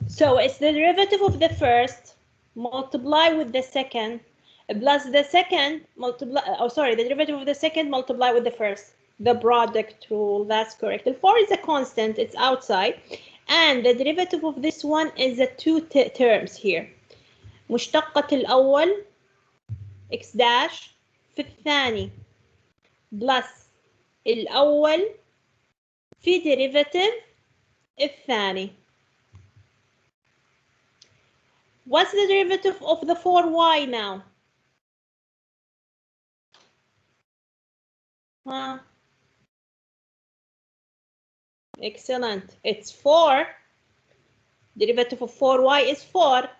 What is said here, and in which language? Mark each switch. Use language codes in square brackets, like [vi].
[en] So it's the derivative of the first multiply with the second plus the second multiply, the derivative of the second multiply with the first. The product rule, that's correct. The 4 is a constant, it's outside. And the derivative of this one is the two terms here. [ar] مشتقة الأول x dash في الثاني plus الأول في derivative الثاني. [en] What's the derivative of the 4y now? Huh? Excellent. It's 4. Derivative of 4y is 4.